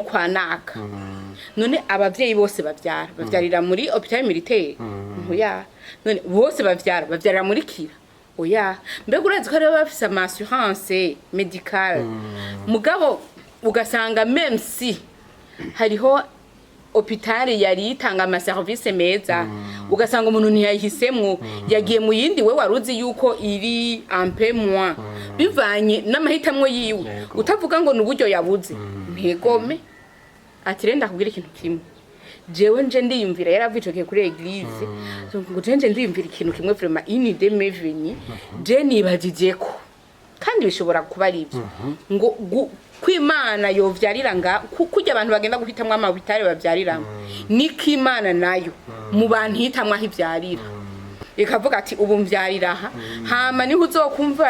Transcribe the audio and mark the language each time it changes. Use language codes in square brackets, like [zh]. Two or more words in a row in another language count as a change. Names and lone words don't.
[rn] kwa naka none abavyeyi bose bavyarira muri [fr] hôpital militaire [rn] ntoya none bose bavyarira muri Kira oya mbega urazi ko ari bafise ama [fr] assurance médicale [rn] mugabo ugasanga [fr] même si [rn] hariho hôpital yari itanga ama service meza ugasanga umuntu ntiyayihisemwo yagiye mu yindi we waruzi yuko iri [fr] un peu [rn] moins bivanye n'amahitamwo yiwe utavuga ngo nuburyo yabuze ntegome atirenda kubwira ikintu kimwe jewe nje ndiyumvira yaravicoke kuri église ngo nje ndiyumvira ikintu kimwe [fr] vraiment une idée m'est venue [rn] je nibajijeko kandi bishobora kuba ari byo ngo kwimana yovyarira nga kujya abantu bagenda guhitamwa amabitare bavyarira niki Imana nayo mu bantu hitamwa aho ivyarira ikavuga ati ubu mvyarira hama niho uzokumva